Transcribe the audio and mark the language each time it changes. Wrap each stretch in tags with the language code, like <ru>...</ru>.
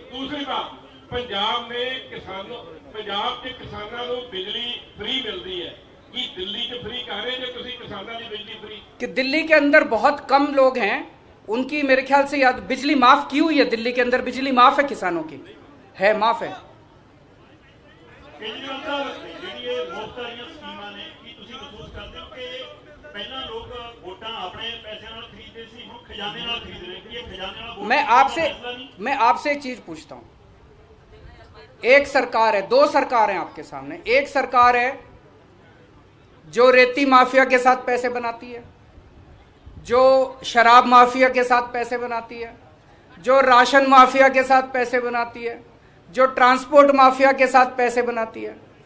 <hi>दूसरी बात, पंजाब में पंजाब के किसानों को बिजली फ्री मिलती है कि दिल्ली च फ्री कर रहे हैं? तुसी किसानों की बिजली फ्री कि दिल्ली के अंदर बहुत कम लोग हैं, उनकी मेरे ख्याल से याद बिजली माफ की हुई है। दिल्ली के अंदर बिजली माफ है, किसानों की है, माफ है।</hi> <pa>केजरीवाल साहब ਜਿਹੜੀ ਇਹ ਮੁਫਤ ਵਾਲੀਆਂ ਸਕੀਮਾਂ ਨੇ, ਕੀ ਤੁਸੀਂ ਮਹਿਸੂਸ ਕਰਦੇ ਹੋ ਕਿ ਪਹਿਲਾਂ ਲੋਕ ਵੋਟਾਂ ਆਪਣੇ ਪੈਸਿਆਂ ਨਾਲ ਖਰੀਦਦੇ ਸੀ, ਹੁਣ ਖਜ਼ਾਨੇ ਨਾਲ ਖਰੀਦ ਰਹੇ? ਕਿ ਇਹ ਖਜ਼ਾਨੇ ਨਾਲ</pa> <hi>मैं आपसे एक चीज पूछता हूं। एक सरकार है, दो सरकार हैं आपके सामने। एक सरकार है जो रेती माफिया के साथ पैसे बनाती है, जो शराब माफिया के साथ पैसे बनाती है, जो राशन माफिया के साथ पैसे बनाती है, जो ट्रांसपोर्ट माफिया के साथ पैसे बनाती है।</hi>